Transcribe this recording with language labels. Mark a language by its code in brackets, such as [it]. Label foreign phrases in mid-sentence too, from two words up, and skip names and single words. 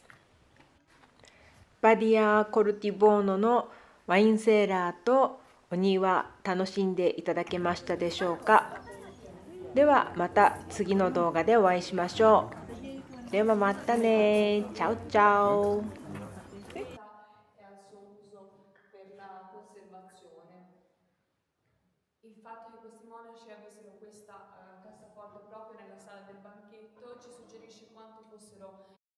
[ja] バディア・コルティボーノのワインセーラーとお庭、楽しんでいただけましたでしょうか？ではまた次の動画でお会いしましょう。ではまたね。 [it] ciao ciao. e al suo uso per la conservazione. Il fatto che questi monaci avessero questa cassaforte proprio nella sala del banchetto ci suggerisce quanto fossero